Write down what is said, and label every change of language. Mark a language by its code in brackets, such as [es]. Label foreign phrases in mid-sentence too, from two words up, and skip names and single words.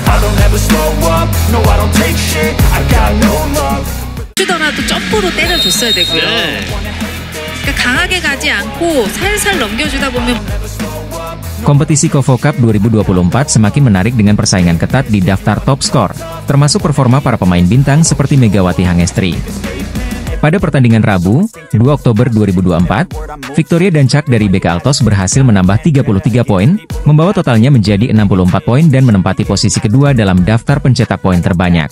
[en] don't ever slow up, no I don't take shit, I got no love. [ko] 주더라도 점프로 때려줬어야 되고요. 그러니까 강하게 가지 않고 살살 넘겨주다 보면. [id] Kompetisi KOFO Cup 2024 semakin menarik dengan persaingan ketat di daftar top skor, termasuk performa para pemain bintang seperti Megawati Hangestri. Pada pertandingan Rabu, 2 Oktober 2024, Victoria Dancak dari BK Altos berhasil menambah 33 poin, membawa totalnya menjadi 64 poin dan menempati posisi kedua dalam daftar pencetak poin terbanyak.